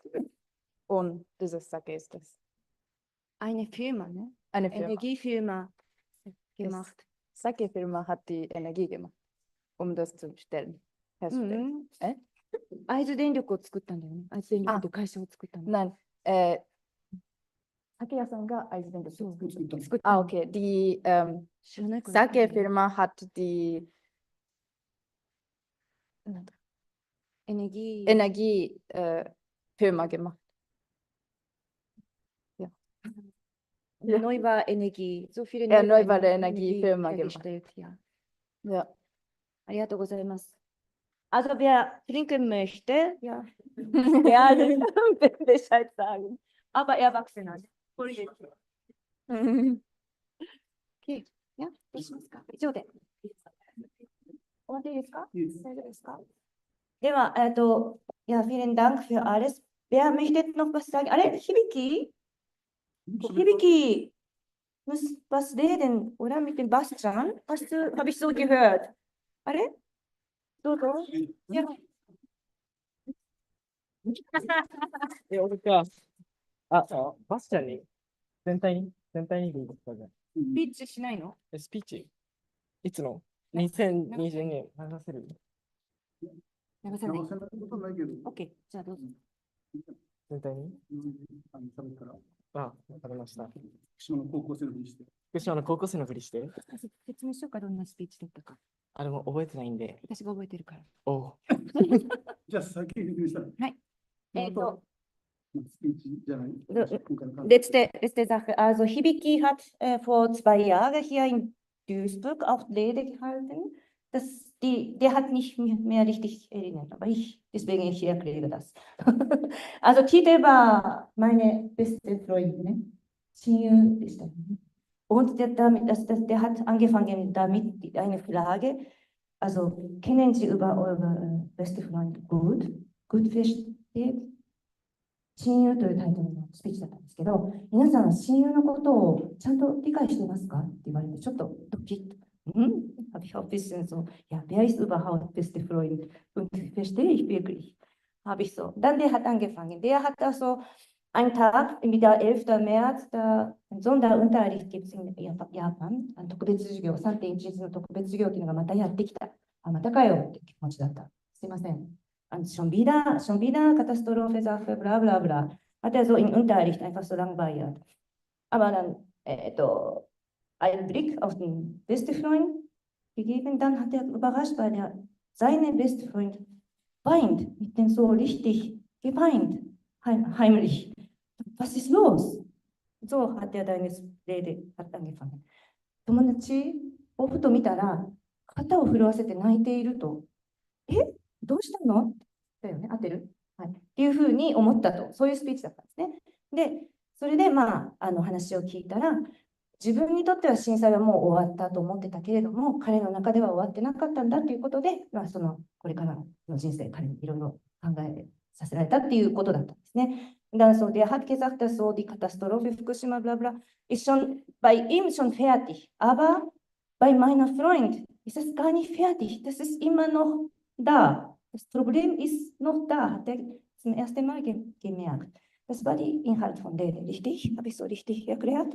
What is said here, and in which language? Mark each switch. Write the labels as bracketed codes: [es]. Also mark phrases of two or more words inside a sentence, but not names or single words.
[de] Und dieses Sake ist es. Eine Firma, ne? Eine Firma. Energiefirma gemacht. Sake-Firma hat die Energie gemacht, um das zu herstellen. [ja] 会津電力を作ったんだよね。会津電力って会社を作ったの。 Nein, Sake屋さんが会津電力を作った。 Ah, [de] okay. Die Sake-Firma hat die Energiefirma gemacht. Ja. Erneuerbare Energie. So viele Erneuerbare Energiefirma gemacht. Ja. [ja] ありがとうございます。 [de] Also wer trinken möchte, ja, gerne Bescheid sagen. Aber Erwachsener. Okay, ja、 [ja] どうしますか？以上で。終わっていいですか？大丈夫ですか？ [de] では、ja, vielen Dank für alles. Wer möchte noch was sagen? Hibiki? Hibiki muss was reden, oder? Mit dem Bastian? Habe ich so gehört. [ja] どうぞ。俺か。バスちゃんに全体にでいいですかじゃあ。スピーチしないの？スピーチいつの ?2022 年話せる流さない。直せないことはないけど。 OK、じゃあどうぞ。全体に喋ったら、あ、わかりました。福島の高校生のふりして。福島の高校生のふりして。説明しようか、どんなスピーチだったか。あ、でも覚えてないんで。私が覚えてるから。おう。じゃあ先に説明したら。はい。スピーチじゃない。 [de] Letzte Sache. Also Hibiki hat vor 2 Jahren hier in Duisburg auch Rede gehalten. Der hat nicht mehr richtig erinnert, aber deswegen ich erkläre das. Also Titel war meine beste Freundin, [ja] 親友でしたね。 [de] Und der hat angefangen damit eine Frage. Also kennen Sie über eure beste Freund gut? Gut versteht? [ja] 親友というタイトルのスピーチだったんですけど、皆さん、親友のことをちゃんと理解してますかって言われて、ちょっとドキッと。 [de] Habe ich auch ein bisschen so, ja, wer ist überhaupt beste Freund? Und verstehe ich wirklich? Habe ich so. Dann der hat angefangen. Der hat also einen Tag, wieder 11. März, da einen Sonderunterricht gibt es in Japan, [ja] 特別授業、3.11 の特別授業っていうのがまたやってきた。あ、またかよって気持ちだった。 [de] すいません。schon wieder Katastrophe, Sache, bla bla bla. Hat er so im Unterricht einfach so langweilig. Aber dann einen Blick auf den besten Freund gegeben, dann hat er überrascht, weil seine beste Freund weint, mit dem so richtig geweint, heimlich. Was ist los? So hat er deine Rede angefangen. [ja] 友達をふと見たら、肩を震わせて泣いていると。どうしたのだよね、合ってる、はい、っていうふうに思ったと、そういうスピーチだったんですね。で、それで話を聞いたら、自分にとっては震災はもう終わったと思ってたけれども、彼の中では終わってなかったんだということで、これからの人生、彼にいろいろ考えさせられたっていうことだったんですね。 [de] Dann so, der hat gesagt, dass so die Katastrophe Fukushima, bla bla, ist schon bei ihm schon fertig. Aber bei meiner Freund ist es gar nicht fertig. Das ist immer noch da. Das Problem ist noch da, hat er zum ersten Mal gemerkt. Das war der Inhalt von Rede, richtig? Habe ich so richtig erklärt?